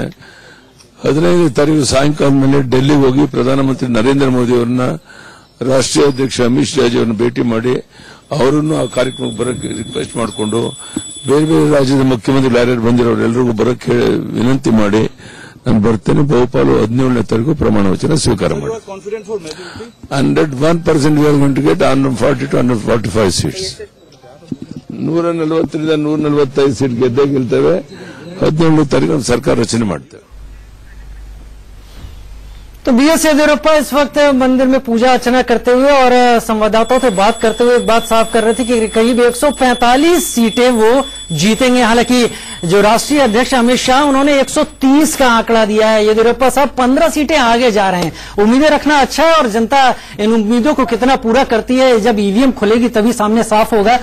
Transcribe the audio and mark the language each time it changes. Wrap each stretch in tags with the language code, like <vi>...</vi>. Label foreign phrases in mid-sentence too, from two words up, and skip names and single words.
<kn>15ನೇ ತಾರೀಕು ಸಾಯಂಕಾಲ ಮೇಲೆ ಡೆಲ್ಲಿಗೆ ಹೋಗಿ ಪ್ರಧಾನಮಂತ್ರಿ ನರೇಂದ್ರ ಮೋದಿ ಅವರನ್ನ, ರಾಷ್ಟ್ರೀಯ ಅಧ್ಯಕ್ಷ ಅಮಿತ್ ಶಾ ಅವರನ್ನು ಭೇಟಿ ಮಾಡಿ ಅವರನ್ನು ಆ ಕಾರ್ಯಕ್ರಮಕ್ಕೆ ಬರೋಕ್ಕೆ ರಿಕ್ವೆಸ್ಟ್ ಮಾಡಿಕೊಂಡು ಬೇರೆ ಬೇರೆ ರಾಜ್ಯದ ಮುಖ್ಯಮಂತ್ರಿಗಳು ಯಾರ್ಯಾರು ಬಂದಿರೋರೆಲ್ಲರಿಗೂ ಬರೋಕ್ಕೆ ವಿನಂತಿ ಮಾಡಿ ನಾನು ಬರ್ತೇನೆ. ಬಹುಪಾಲು 17ನೇ ತಾರೀಕು ಪ್ರಮಾಣ ವಚನ ಸ್ವೀಕಾರ ಮಾಡಿ 101%</kn> <en>we are going to get 140 to 145 seats.</en> <kn>140ರಿಂದ 145 ಸೀಟ್ ಗೆದ್ದೇ ಗೆಲ್ತೇವೆ. 17ನೇ ತಾರೀಕು ಸರ್ಕಾರ ರಚನೆ ಮಾಡ್ತೇವೆ.</kn> <hi>तो बीएस येदियुरप्पा इस वक्त मंदिर में पूजा अर्चना करते हुए और संवाददाताओं से बात करते हुए एक बात साफ कर रहे थे कि करीब 145 सीटें वो जीतेंगे। हालांकि जो राष्ट्रीय अध्यक्ष अमित शाह उन्होंने 130 का आंकड़ा दिया है। येदियुरप्पा साहब 15 सीटें आगे जा रहे हैं। उम्मीदें रखना अच्छा है और जनता इन उम्मीदों को कितना पूरा करती है, जब ईवीएम खुलेगी तभी सामने साफ होगा।</hi>